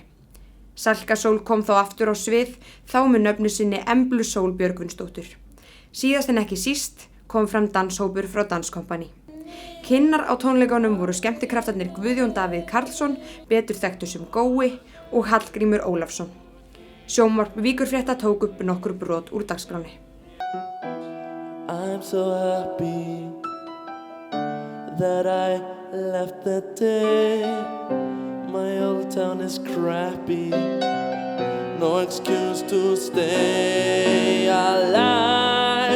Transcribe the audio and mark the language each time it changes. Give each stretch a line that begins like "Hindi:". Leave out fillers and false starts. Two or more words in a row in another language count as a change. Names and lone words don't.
Icelandic: Salka Sól kom þá aftur á svið, þá með nöfnu sinni Emblu Sól Björgvinsdóttur. Síðast en ekki síst kom fram danshópur frá Danskompani. Kynnar á tónleikunum voru skemmtikraftarnir Guðjón Davíð Karlsson, betur þekktur sem Gói, og Hallgrímur Ólafsson. Sjónvarp Víkurfrétta tók upp nokkur brot úr dagskránni.
English: I'm so happy that I left that day. My old town is crappy, no excuse to stay alive.